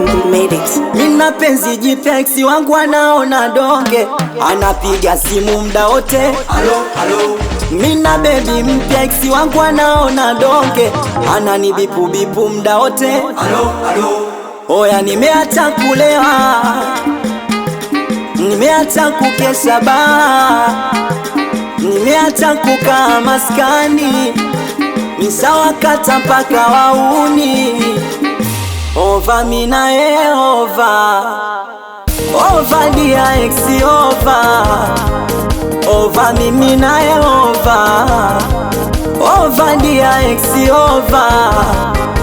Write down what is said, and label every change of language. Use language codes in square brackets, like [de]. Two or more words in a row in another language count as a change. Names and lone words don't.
[en] Made it. [sw] Mina penzi jipya, ex wangu anaona donge, anapiga simu mda wote. Halo, halo. Mina baby mpya, ex wangu anaona donge, anani bipu bipu mda wote. Halo, halo. Oya, nimeacha kulewa, nimeacha kukesha baa, nimeacha kukaa maskani, nishawakata mpaka wauni. Over mi naye over, over dia ex over, over mimi naye over, over dia ex over.